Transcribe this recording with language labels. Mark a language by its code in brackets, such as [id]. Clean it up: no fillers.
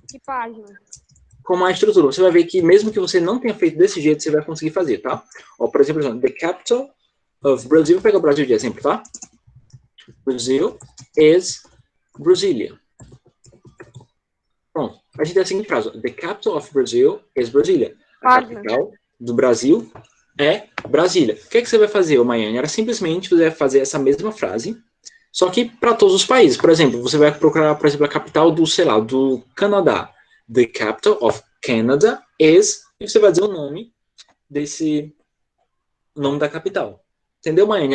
[pt] Que página? Como a estrutura. Você vai ver que mesmo que você não tenha feito desse jeito, você vai conseguir fazer, tá? Ó, por exemplo, [en] the capital of Brazil. [pt] Vou pegar o Brasil de exemplo, tá? [en] Brazil is Brasília. [pt] Pronto. A gente tem a seguinte frase. [en] The capital of Brazil is Brasília. [pt] A capital do Brasil é Brasília. O que você vai fazer, Maiane? Era simplesmente você vai fazer essa mesma frase, só que para todos os países. Por exemplo, você vai procurar, por exemplo, a capital do Canadá. [en] The capital of Canada is... [pt] E você vai dizer o nome da capital. Entendeu, Maiane?